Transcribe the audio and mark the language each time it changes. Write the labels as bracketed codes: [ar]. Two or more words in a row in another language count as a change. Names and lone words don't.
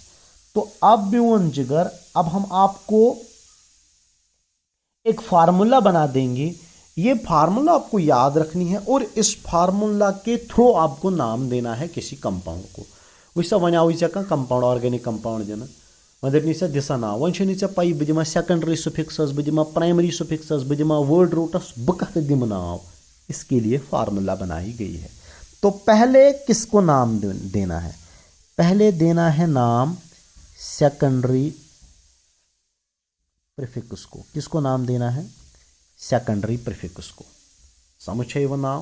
[hi] तो अब [ks] म्यून जिगर, [hi] अब हम आपको एक फार्मूला बना देंगे, ये फार्मूला आपको याद रखनी है और इस फार्मूला के थ्रू आपको नाम देना है किसी कंपाउंड को। [ks] वह वनाव [en] compound organic compound [ks] दिन वह दपनी दिसा नाव, वह चे पी बह दिमा [en] secondary suffix, [ks] बह दिमा [en] primary suffix, [ks] बह दिमा [en] word roots, [ks] बह कत दिम नाव। [hi] इसके लिए फार्मूला बनाई गई है। तो पहले किसको नाम देना है? पहले देना है नाम [en] secondary prefix [hi] को। किसको नाम देना है? [en] secondary prefix [hi] को। समझ है वो नाम।